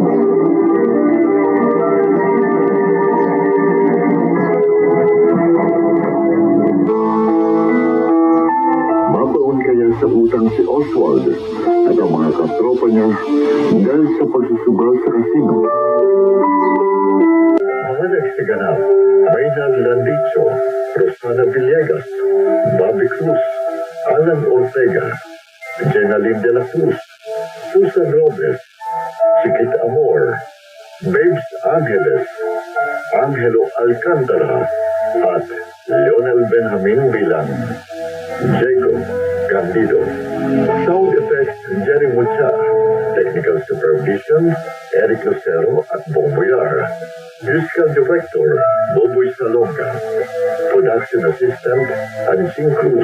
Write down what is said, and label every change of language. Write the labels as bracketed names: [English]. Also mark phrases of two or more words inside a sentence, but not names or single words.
[Filipino] Mabaon kaya sa utang si Oswald at ang mga katropa niya dahil sa pagsusugal sa kasino. Mga nagsiganap, Maynard Landicho, Rosana Villegas, Bobby Cruz, Alan Ortega, Jenaline de la Cruz, Susan Robes, Chiquit Amor, [English] Babes Angeles, Angelo Alcantara, at Leonel Benjamin Bilang, Jacob Candido, Sound Effects Jerry Mucha, Technical Supervision Eric Lucero at Bong Boyar, Musical Director Boboy Salonga, Production Assistant Anjing Cruz.